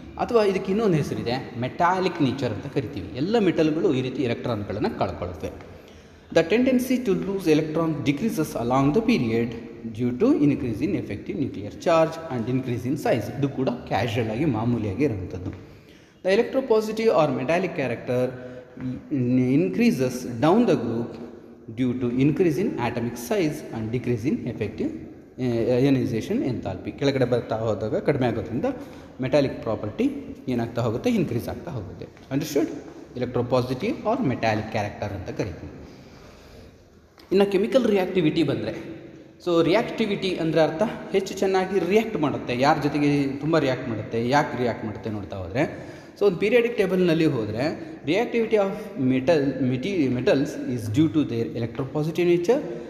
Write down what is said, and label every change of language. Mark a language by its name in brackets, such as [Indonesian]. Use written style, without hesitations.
[Kannada] ಅಥವಾ ಇದಕ್ಕೆ ಇನ್ನೊಂದು ಹೆಸರಿದೆ, ಮೆಟಾಲಿಕ್ ನೇಚರ್ ಅಂತ ಕರಿತೀವಿ. ಎಲ್ಲ ಮೆಟಲ್ಗಳು ಈ ರೀತಿ ಎಲೆಕ್ಟ್ರಾನ್ಗಳನ್ನು ಕಳ್ಕೊಳ್ಳುತ್ತವೆ. [English] The tendency to lose electron decreases along the period due to increase in effective nuclear charge and increase in size. [Kannada] ಇದು ಕೂಡ ಕ್ಯಾಶುಯಲ್ ಆಗಿ ಮಾಮೂಲಿಯಾಗಿ ಇರುವಂಥದ್ದು. [English] The electropositive or metallic character increases down the group due to increase in atomic size and decrease in effective ionization enthalpy. [Kannada] ಕೆಳಗಡೆ ಬರ್ತಾ ಹೋದಾಗ ಕಡಿಮೆ ಆಗೋದ್ರಿಂದ ಮೆಟಾಲಿಕ್ ಪ್ರಾಪರ್ಟಿ ಏನಾಗ್ತಾ ಹೋಗುತ್ತೆ, ಇನ್ಕ್ರೀಸ್ ಆಗ್ತಾ ಹೋಗುತ್ತೆ. Understood? Electropositive R metallic character ಅಂತ ಕರಿತೀವಿ. ಇನ್ನು ಕೆಮಿಕಲ್ ರಿಯಾಕ್ಟಿವಿಟಿ ಬಂದರೆ, ಸೊ ರಿಯಾಕ್ಟಿವಿಟಿ ಅಂದರೆ ಅರ್ಥ ಹೆಚ್ಚು ಚೆನ್ನಾಗಿ ರಿಯಾಕ್ಟ್ ಮಾಡುತ್ತೆ, ಯಾರ ಜೊತೆಗೆ ತುಂಬ ರಿಯಾಕ್ಟ್ ಮಾಡುತ್ತೆ, ಯಾಕೆ ರಿಯಾಕ್ಟ್ ಮಾಡುತ್ತೆ ನೋಡ್ತಾ ಹೋದರೆ, ಸೊ ಒಂದು ಪೀರಿಯಾಡಿಕ್ ಟೇಬಲ್ನಲ್ಲಿ ಹೋದರೆ [English] Reactivity of metals is due to their electropositive nature.